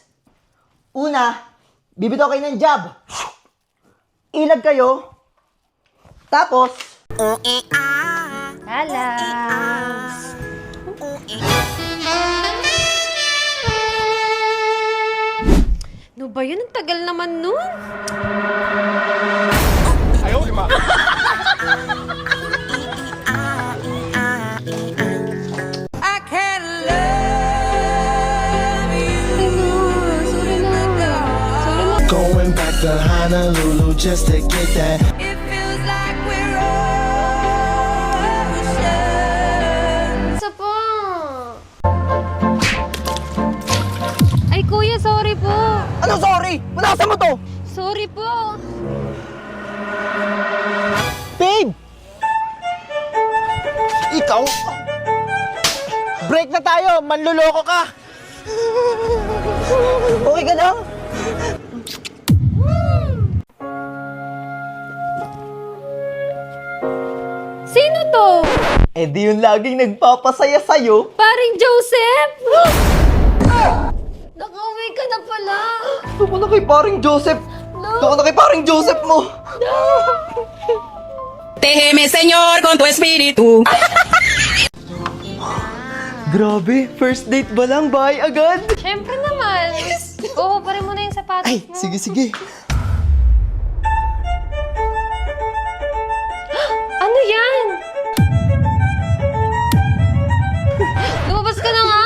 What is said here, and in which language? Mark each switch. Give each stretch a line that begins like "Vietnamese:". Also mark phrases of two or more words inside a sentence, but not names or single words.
Filipino: Una, bibitaw kayo ng jab. Ilag kayo. Tapos, Relax. Ano ba yun? Ang tagal naman nun.
English: I can love you.
Filipino: Sorry na. Sorry na.
English: Going back to Honolulu just to get that. It feels like we're oceans.
Filipino: Isa pa. Ay, kuya, sorry po. ano sorry? Punasan mo to. Sorry po. Babe! Ikaw? Break na tayo! Manluloko ka! Okay ka lang? Sino to? Eh di yung laging nagpapasaya sa'yo. Paring Joseph? Nakauwi ka na pala. Doon ka na kay paring Joseph. Doon ka na kay paring Joseph mo.
Spanish: Déjeme, Señor, con tu espíritu.
Filipino: Grabe,
English: first date
Filipino: ba lang? Bye agad? Siyempre naman. Oo, pare mo na yung sapatos Ay, mo. sige, sige. Ano yan? Lumabas ka na nga.